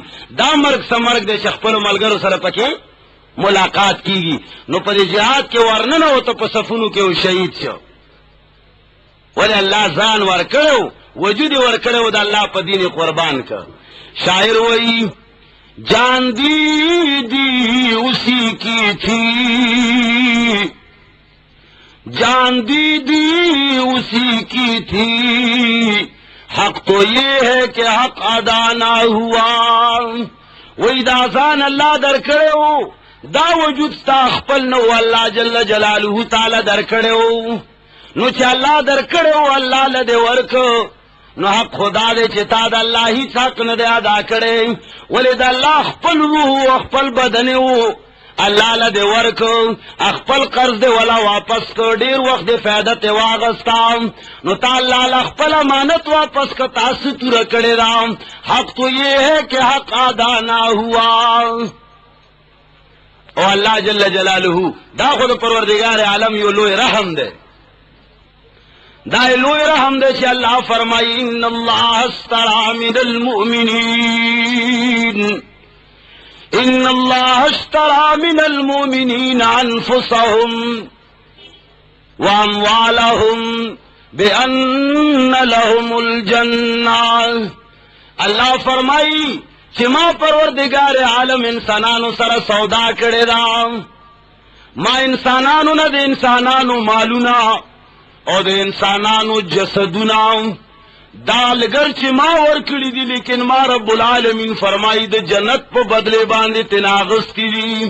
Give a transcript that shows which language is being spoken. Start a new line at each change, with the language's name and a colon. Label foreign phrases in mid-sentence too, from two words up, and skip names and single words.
Pashto: دا مرګ سمرګ دی چې خپل ملګرو سره پکې ملاقات کیږي. نو په جهاد کې ورننه او ته په صفونو کې شهید شو. ولی الله ځان ورکړو، وجود ورکړو، د الله په دین قربان کړ. شاعر وایي
Urdu: جان دی اسی کی تھی، جان دی اسی کی تھی، حق تو یہ ہے کہ حق ادا نہ ہوا.
Pashto: وہی دا ځان الله درکړو، دا وجود ستا خپل نو الله
Arabic: جل جلاله
Pashto: تعالی درکړو. نو چې الله درکړو الله له دې ورکو، نو حق خدا دې چې تا د الله هیڅ حق نه دی ادا کړی. ولې د الله خپل روح او خپل بدن وو، الله له دې ورکو، خپل قرض دې ولا واپس کو، ډیر وخت دې فائدہ ته واغستا، نو تا الله له خپل امانت واپس کو، تاسو تور کړی دا.
Urdu: حق تو یہ ہے کہ حق ادا نہ ہوا.
Pashto: او الله
Arabic: جل جلاله
Pashto: دا خود پروردگار عالم یو لوی رحم دے، دا لوی رحم دے چې الله فرمائی
Arabic: ان الله اشترى من المؤمنین، ان الله اشترى من المؤمنین انفسهم واموالهم بان لهم الجنہ.
Pashto: الله فرمائی چې ما پروردگار عالم انسانانو سره سودا کړی دا، ما انسانانو نه د انسانانو مالونه او د انسانانو جسدونه دا لګر چې ما ورکړي دي، لیکن ما
Arabic: رب العالمین
Pashto: فرمایي د جنت په بدله باندې تناغستی دي.